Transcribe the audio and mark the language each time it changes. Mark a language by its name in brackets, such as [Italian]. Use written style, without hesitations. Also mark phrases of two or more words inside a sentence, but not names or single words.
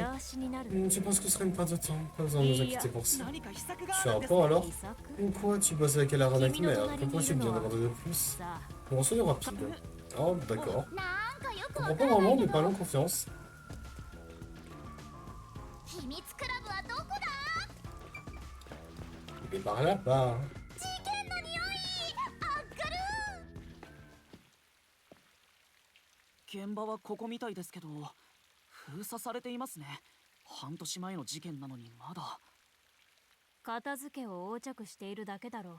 [French] Je pense que ce serait une perte de temps. Pas besoin de nous inquiéter pour ça. Tu as un plan alors? Quoi? Tu bosses avec Alara Nightmare? Pas possible de demander de plus. Bon, soyons rapides. Oh, d'accord. Je comprends pas vraiment, mais parlons confiance. [Japanese] 秘密クラブはどこだ？ [French] Il est par là-bas. [Japanese] 事件の匂いあっがる。現場はここみたいですけど、封鎖されていますね。半年前の事件なのにまだ。片付けを横着しているだけだろう。